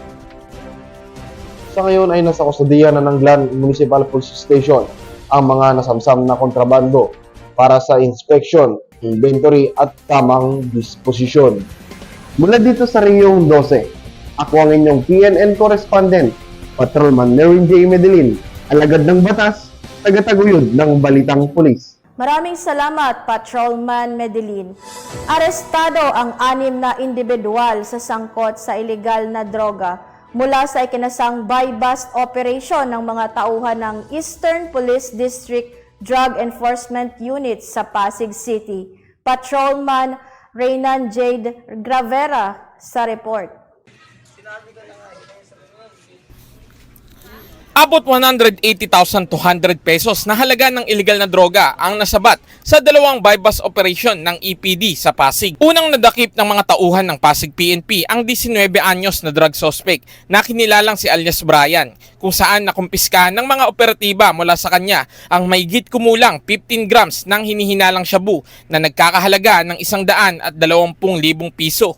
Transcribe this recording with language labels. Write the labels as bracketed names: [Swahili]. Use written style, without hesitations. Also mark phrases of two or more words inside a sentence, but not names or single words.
[Filipino] Sa ngayon ay nasa kustodiya na ng Glan Municipal Police Station ang mga nasamsam na kontrabando para sa [English] inspection, inventory [Filipino] at tamang disposisyon. Mula dito sa Riyong 12, ako ang inyong PNN Correspondent, Patrolman Nerwin J. Medellin, alagad ng batas, tagataguyod ng Balitang Pulis. Maraming salamat, Patrolman Medellin. Arestado ang 6 na individual sa sangkot sa ilegal na droga mula sa ikinasang [English] buy-bust operation [Filipino] ng mga tauhan ng Eastern Police District Drug Enforcement Unit sa Pasig City. Patrolman Reynan Jade Gravera sa report. Abot 180,200 pesos na halaga ng iligal na droga ang nasabat sa dalawang [English] buy-bust operation [Filipino] ng EPD sa Pasig. Unang nadakip ng mga tauhan ng Pasig PNP ang 19 anyos na [English] drug suspect [Filipino] na kinilalang si alias Brian, kung saan nakumpiska ng mga operatiba mula sa kanya ang mahigit kumulang 15 grams ng hinihinalang shabu na nagkakahalaga ng 120,000 piso.